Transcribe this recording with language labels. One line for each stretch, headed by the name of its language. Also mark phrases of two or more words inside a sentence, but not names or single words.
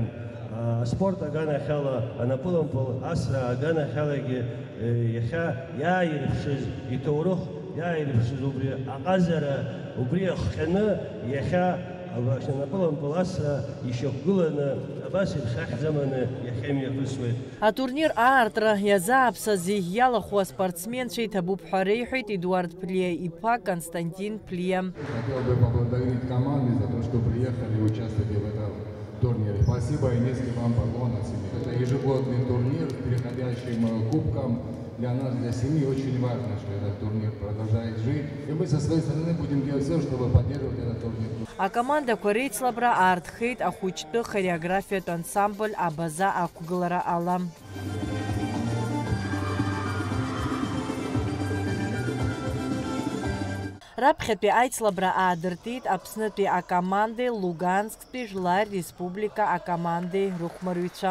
Abkhazian: Аспорт аганахьала, анапылампыл асра аганахьалагьы иахьа иааирԥшыз иҭоурых иааирԥшыз убри аҟазара убри ахҟьаны иахьа анапылампыл асра ишьақәгыланы абас еиԥш ахьӡаманы иахьа имҩаԥысуеит. Атурнир аартра иазааԥсаз иалаху аспортсменцәа иҭабуп ҳәа реиҳәеит Эдуард Плиа-иԥа Константин Плиа.
Russian: Хотел бы поблагодарить команды за то, что приехали и участвовали в этом турнире. Спасибо и низкий вам поклон от семьи. Это ежегодный турнир с переходящим кубком. Для нас, для семьи, очень важно, что этот турнир продолжает жить. И мы со своей стороны будем делать все, чтобы поддерживать этот турнир.
Abkhazian: Акомандақәа реицлабра аартхеит ахәыҷтәы хореографиатә ансамбль абаза ақәгылара ала. Раԥхьатәи аицлабра аадыртит Аԥснытәи акомандеи Лугансктәи Жәлаир Республика акомандеи рыхәмарыҩцәа.